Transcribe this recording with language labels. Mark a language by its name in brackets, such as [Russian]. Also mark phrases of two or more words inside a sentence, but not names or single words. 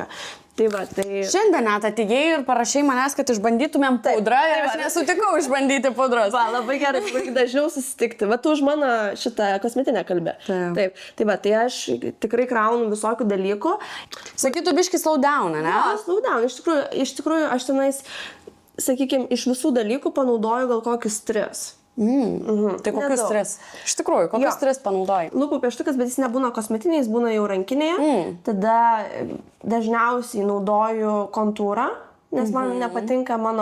[Lithuanian] Tai va, tai... Šiandien net atėjai ir parašai manęs, kad išbandytumėm pudrą ir aš nesutikau išbandyti pudros. Va, labai gerai, dažniau susitikti. Va, tu už mano šitą kosmetinę kalbę. Taip. Tai va, tai aš tikrai kraunu visokių dalykų. Sakytų biški [English] slow down, [Lithuanian] ne? Ja, [English] slow down. [Lithuanian] Iš tikrųjų, aš tenais, sakykime, iš visų dalykų panaudoju gal kokius 3. Tai kokius 3? Iš tikrųjų, kokius 3 panaudoji? Lūpų pieštukas, bet jis nebūna kosmetiniai, jis būna jau rankinėje. Tada dažniausiai naudoju kontūrą, nes man nepatinka mano...